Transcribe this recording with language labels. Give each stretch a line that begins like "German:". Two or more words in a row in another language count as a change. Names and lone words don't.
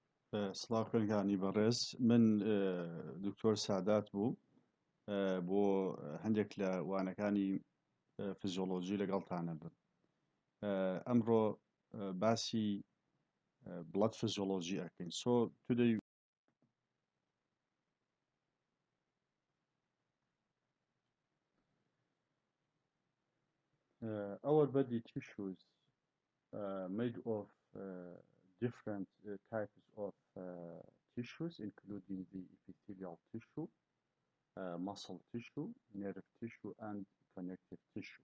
Central Kurdish: سڵاوکردگانی بەڕێز من دکتۆر سادات بوو بۆ هەندێک لە وانەکانی فیزیۆلۆژی لەگەڵتانە بن ئەمڕۆ باسی
English: blood physiology
Central Kurdish: ئەکەین.
English: So today our body tissues made of different types of tissues, including the epithelial tissue, muscle tissue, nerve tissue, and connective tissue.